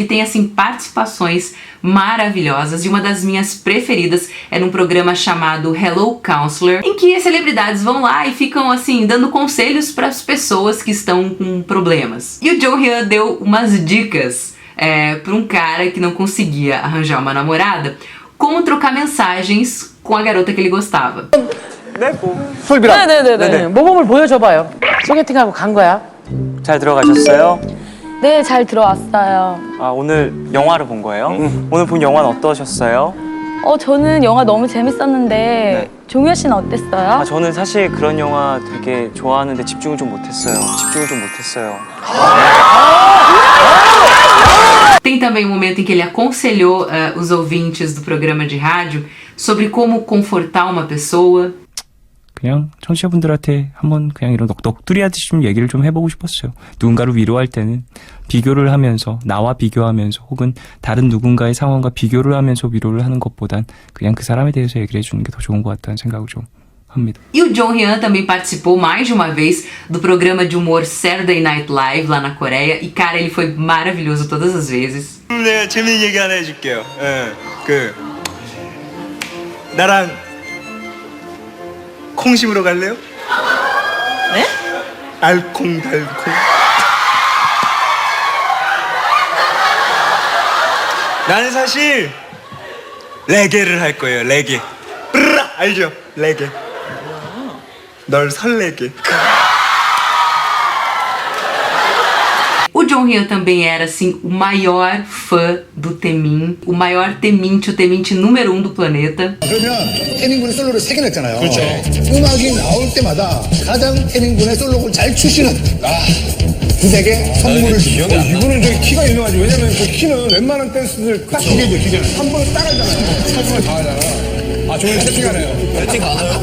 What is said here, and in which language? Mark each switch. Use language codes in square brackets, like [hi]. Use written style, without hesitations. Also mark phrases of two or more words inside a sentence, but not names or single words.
[pt] tem assim participações maravilhosas, e uma das minhas preferidas é num programa chamado Hello Counselor, em que as celebridades vão lá e ficam assim dando conselhos para as pessoas que estão com problemas. E o Jonghyun deu umas dicas para um cara que não conseguia arranjar uma namorada, como trocar mensagens com a garota que ele gostava. [ko] 솔비라. 네네네. 모범을 보여줘봐요. 소개팅하고 간 거야? 잘 들어가셨어요? 네, 잘 들어왔어요. 아, 오늘 영화를 본 거예요? 오늘 본 영화는 어떠셨어요? 저는 영화 너무 재밌었는데 종효 씨는 어땠어요? 아, 저는 사실 그런 영화 되게 좋아하는데 집중을 좀 못했어요. [pt] Tem também um momento em que ele aconselhou os ouvintes do programa de rádio sobre como confortar uma pessoa. [ko] 그냥 청취자분들한테 한번 그냥 이런 넋두리 하듯이 좀 얘기를 좀 해보고 싶었어요. 누군가를 위로할 때는 비교를 하면서, 나와 비교하면서, 혹은 다른 누군가의 상황과 비교를 하면서 위로를 하는 것보단 그냥 그 사람에 대해서 얘기를 해주는 게 더 좋은 것 같다는 생각을 좀 합니다. [pt] E o Jong Hyun também participou mais de uma vez do programa de humor Saturday Night Live lá na Coreia. E cara, ele foi maravilhoso todas as vezes. [ko] 내가 재밌는 얘기 하나 해줄게요. 나랑 콩 심으러 갈래요? 네? 알콩달콩. 나는 사실 레게를 할 거예요. 레게. 브르라 알죠? 레게. 널 설레게. [pt] O Jong Hyun também era, assim, o maior fã do Taemin, o maior Taemin, o Taemin número 1 do planeta. [ko] 그러면 태민군이 솔로를 3개 냈잖아요. 그렇죠. 음악이 나올 때마다 가장 태민군의 솔로곡을 잘 추시는 그에게 선물을 주죠. 이분은 저기 키가 유명하지. 왜냐면 그 키는 웬만한 댄스들 딱 기계죠, 기계는. 한 번에 따라하잖아요. 사진을 다 하잖아. 아, 저기 채팅하네요. 채팅 가나요?